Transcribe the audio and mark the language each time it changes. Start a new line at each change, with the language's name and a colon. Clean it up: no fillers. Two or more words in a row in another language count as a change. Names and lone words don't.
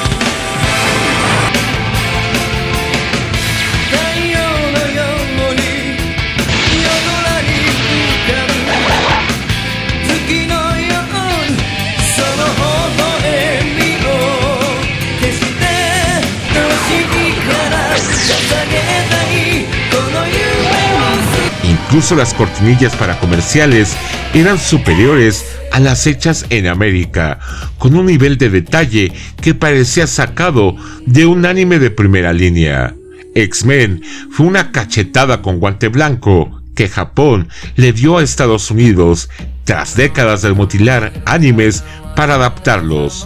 Japanese: 太陽のように夜空に浮かぶ月のようにその微笑みを決して欲しいから捧げたいこの夢を
Spanish: Incluso las cortinillas para comerciales eran superiores a las hechas en América, con un nivel de detalle que parecía sacado de un anime de primera línea. X-Men fue una cachetada con guante blanco que Japón le dio a Estados Unidos tras décadas de mutilar animes para adaptarlos.